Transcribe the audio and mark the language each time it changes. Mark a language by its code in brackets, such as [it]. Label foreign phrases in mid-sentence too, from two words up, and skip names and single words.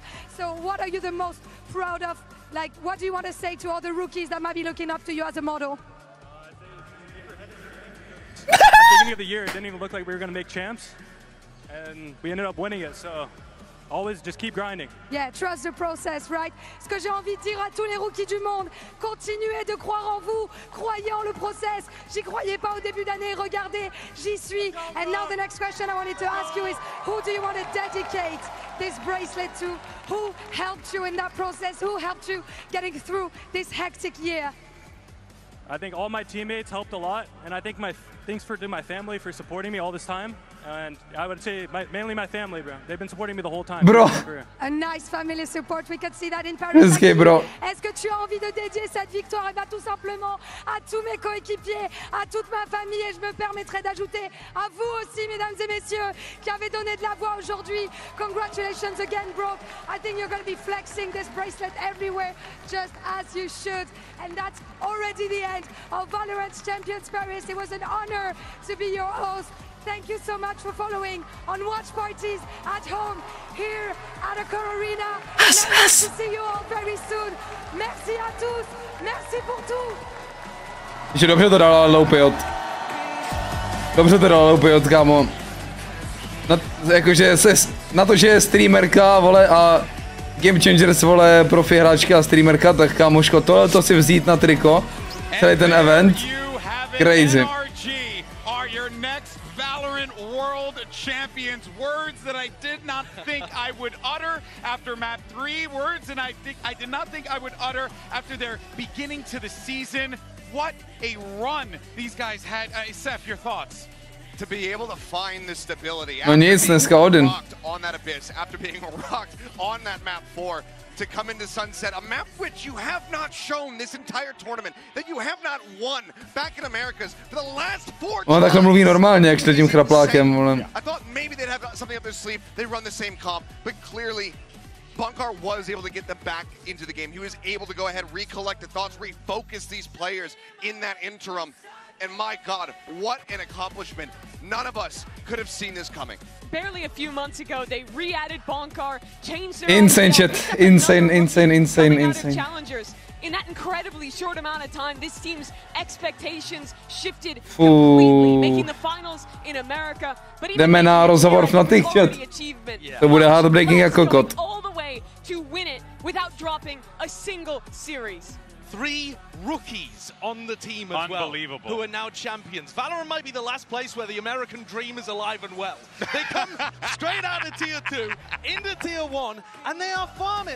[en] So what are you the most proud of? Like, what do you want to say to all the rookies that might be looking up to you as a model? At the beginning of the year, it didn't even look like we were going to make champs. And we ended up winning it, so always just keep grinding. Yeah, trust the process, right? [fr] Ce que j'ai envie de dire à tous les rookies du monde, continuez de croire en vous, croyez en le process. J'y croyais pas au début d'année, regardez, j'y suis. [en] And now the next question I wanted to ask you is, who do you want to dedicate this bracelet to? Who helped you in that process? Who helped you getting through this hectic year? I think all my teammates helped a lot, and I think thanks to my family for supporting me all this time. And I would say mainly my family, bro. They've been supporting me the whole time. Bro. A nice family support. We could see that in Paris. Okay, bro. [fr] Est-ce que tu as envie de dédier cette victoire eh bien, tout simplement à tous mes coéquipiers, à toute ma famille, et je me permettrai d'ajouter à vous aussi, mesdames et messieurs, qui avez donné de la voix aujourd'hui. [en] Congratulations again, bro. I think you're going to be flexing this bracelet everywhere, just as you should. And that's already the end of Valorant Champions Paris. It was an honor to be your host. Thank you so much for following on watch parties at home here at Accor Arena. And I hope to see you all very soon. [fr] Merci à tous. Merci pour tout. [cs] Že dobře to dala Loupiot. Dobře to dala Loupiot, kámo. Jakože na to, že je streamerka, vole, a Game Changers, vole, profi hráčka a streamerka, tak kámoško, tohle si vzít na triko. Celý ten event. Crazy. [en] Valorant World Champions, words that I did not think I would utter after map 3, words that I did not think I would utter after their beginning to the season. What a run these guys had. Seth, your thoughts? To be able to find the stability [cs] No nic, dneska Odin. [en] On that abyss, after being rocked on that map 4, to come into Sunset, a map which you have not shown this entire tournament, that you have not won back in Americas for the last 4 [cs] On takhle mluví normálně, jak s tím chraplákem, vole. [en] I thought maybe they'd have something up their sleeve. They run the same comp, but clearly Bunkar was able to get them back into the game. He was able to go ahead, recollect the thoughts, refocus these players in that interim. And my God, what an accomplishment. None of us could have seen this coming. Barely a few months ago, they re-added Bonkar, changed their insane shit. Insane. Challengers. In that incredibly short amount of time, this team's expectations shifted completely, making the finals in America. But [cs] jdeme na rozhovor na těch chat. To bude heartbreaking jako kot. [en] All the way to win it without dropping a single series. 3 rookies on the team as well, who are now champions. Valorant might be the last place where the American dream is alive and well. They come straight out of Tier 2 into Tier 1, and they are farming.